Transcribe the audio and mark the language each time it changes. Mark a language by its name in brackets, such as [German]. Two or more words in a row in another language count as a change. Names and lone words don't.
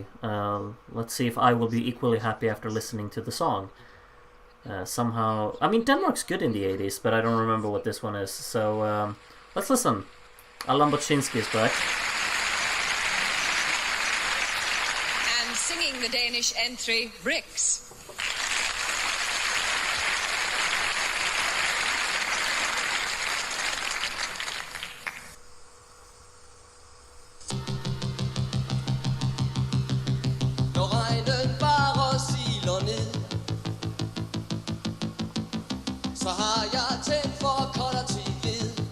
[English] Let's see if I will be equally happy after listening to the song. Somehow, I mean, Denmark's good in the 80s, but I don't remember what this one is. So let's listen. Alan Boczynski is back. And singing the Danish entry, Bricks. [Danish] Når regnen bare siler ned, så har jeg tændt for kolder til ved.